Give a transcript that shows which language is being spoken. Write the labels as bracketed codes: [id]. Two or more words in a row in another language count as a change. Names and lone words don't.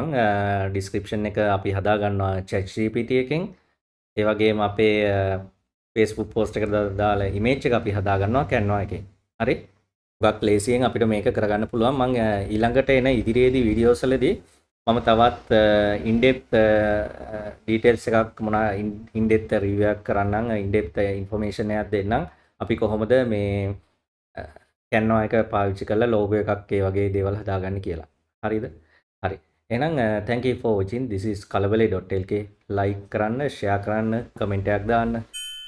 [si] description එක අපි හදාගන්නවා ChatGPT එකෙන්. ඒ වගේම අපේ Facebook post එකට දාලා image එක අපි හදාගන්නවා Canva එකෙන්. හරි? ගොඩක් ලේසියෙන් අපිට මේක කරගන්න පුළුවන්. මම ඊළඟට එන ඉදිරියේදී වීඩියෝස් වලදී මම තවත් [en] in-depth details [si] එකක් මොනවා [en] in-depth review [si] එකක් කරන්නම්, [en] in-depth information [si] එකක් දෙන්නම්. අපි කොහොමද මේ Canva එක පාවිච්චි කරලා logo එකක් ඒ වගේ දේවල් හදාගන්නේ කියලා. හරිද? හරි. [en] එහෙනම් thank you for watching. This is kalawale.lk. [si] like කරන්න, share කරන්න, comment එකක් දාන්න.